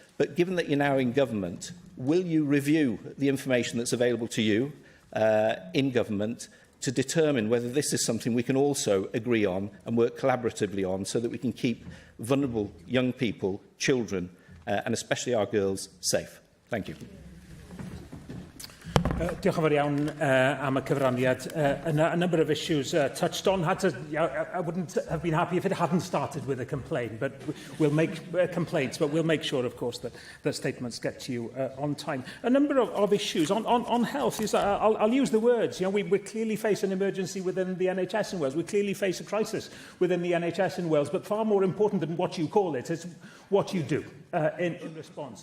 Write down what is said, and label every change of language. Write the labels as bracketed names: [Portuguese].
[English] But given that you're now in government, will you review the information that's available to you in government to determine whether this is something we can also agree on and work collaboratively on so that we can keep vulnerable young people, children, and especially our girls, safe? Thank you. [Welsh] Diolch yn fawr iawn am y cyfraniad. [English] A number of issues touched on. I wouldn't have been happy if it hadn't started with a complaint, but we'll make complaints, but we'll make sure, of course, that statements get to you on time. A number of issues on health. I'll use the words. We clearly face an emergency within the NHS in Wales. We clearly face a crisis within the NHS in Wales, but far more important than what you call it is what you do in response.